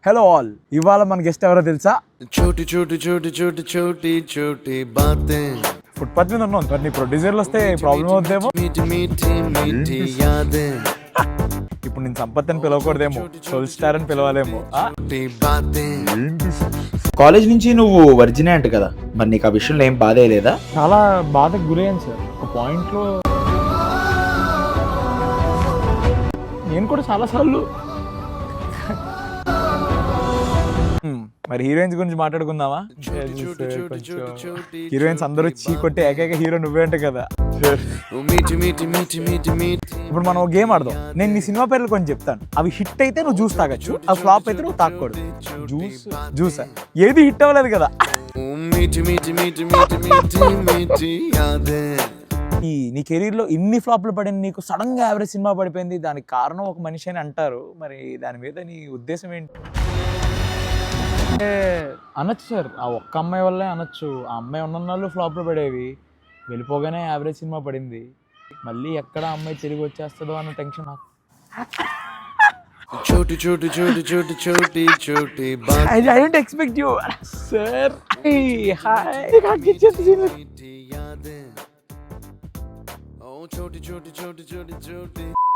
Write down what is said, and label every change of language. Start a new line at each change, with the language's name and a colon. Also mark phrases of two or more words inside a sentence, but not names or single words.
English: hello all,
Telugu: ఇవాళ మన గెస్ట్ ఎవరో తెలుసా?
Hindi: छोटी छोटी छोटी छोटी छोटी छोटी बातें
Telugu: ఫుట్పాత్ మీద ఉన్నాం, మరి నీ ప్రొడ్యూసర్లు వస్తే ప్రాబ్లం అవుద్దేమో.
Hindi: मीठी मीठी मीठी यादें
Telugu: ఇప్పుడు నేను సంపత్ అని పిలవకూడదేమో, సోల్ స్టార్ అని పిలవాలేమో.
Hindi: छोटी बातें
Telugu: కాలేజ్ నుంచి నువ్వు వర్జినే అంట కదా, మరి నీకు ఆ విషయంలో ఏం బాధ లేదా? చాలా బాధకు గురయ్యాను సార్. ఒక పాయింట్లో నేను కూడా చాలాసార్లు. మరి హీరోయిన్స్ గురించి మాట్లాడుకుందామా? హీరోయిన్స్ అందరూ చీకొట్టే ఏకైక హీరో నువ్వే అంట కదా.
Hindi: मीठी मीठी मीठी मीठी मीठी
Telugu: ఇప్పుడు మనం ఒక గేమ్ ఆడదాం. నేను నీ సినిమా పేర్లు కొంచెం చెప్తాను, అవి హిట్ అయితే నువ్వు జ్యూస్ తాగొచ్చు, అవి ఫ్లాప్ అయితే నువ్వు తాగకూడదు. జ్యూస్ ఏది హిట్ అవ్వలేదు కదా.
Hindi: मीठी मीठी मीठी मीठी मीठी मीठी यादें
Telugu: నీ కెరీర్ లో ఇన్ని ఫ్లాప్లు పడింది, నీకు సడన్ గా యావరేజ్ సినిమా పడిపోయింది, దానికి కారణం ఒక మనిషి అని అంటారు. మరి దాని మీద నీ ఉద్దేశం ఏంటి? అంటే అనొచ్చు సార్, ఆ ఒక్క అమ్మాయి వల్లే అనొచ్చు. ఆ అమ్మాయి ఉన్నన్నాళ్ళు ఫ్లాప్లు పడేవి, వెళ్ళిపోగానే యావరేజ్ సినిమా పడింది. మళ్ళీ ఎక్కడ అమ్మాయి తిరిగి వచ్చేస్తుందో అన్న టెన్షన్ నాకు.
Hindi: छोटी छोटी छोटी छोटी छोटी छोटी बातें
English: I didn't expect you, sir. Hey, hi.
Hindi: मीठी यादें ओ छोटी छोटी छोटी छोटी छोटी